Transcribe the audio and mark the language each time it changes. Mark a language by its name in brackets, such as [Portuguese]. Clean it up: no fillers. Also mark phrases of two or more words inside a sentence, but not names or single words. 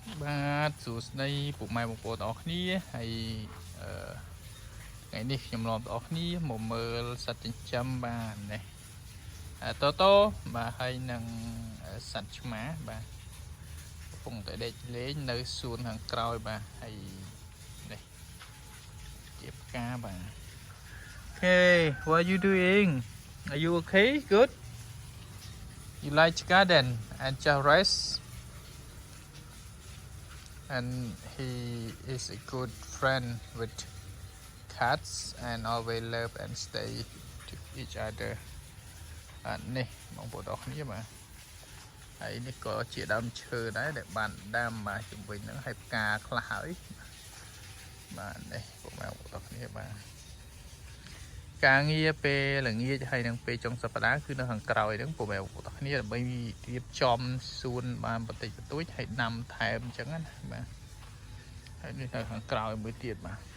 [Khmer] បាទសួស្តីពុកម៉ែបងប្អូនទាំងអស់គ្នាហើយថ្ងៃនេះខ្ញុំនាំបងប្អូនគ្នាមកមើលសត្វចិញ្ចឹមបាទនេះតូតូបាទហើយនឹងសត្វឆ្មាបាទកំពុងតែដេកលេងនៅសួនខាងក្រោយបាទហើយនេះជាផ្កាបាទ [English] Okay what are you doing are you okay good you like garden and just rest and he is a good friend with cats and always love and stay to each other [Khmer] នេះបងប្អូនអរគ្នា បាទហើយនេះក៏ជាដើមឈើដែរដែលបានដាំបាទជំវិញហ្នឹងហើយផ្កាខ្លះហើយបាទនេះបងប្អូនអរគ្នាបាទការងារពេលល្ងាចហើយនឹងពេលចុងសប្តាហ៍គឺនៅខាងក្រោយហ្នឹងបងប្អូនអរគ្នាដើម្បីរៀបចំសួនបានបន្តិចបន្តួចហើយដាំថែមអញ្ចឹងណាបាទហើយនេះនៅខាងក្រោយមួយទៀតបាទ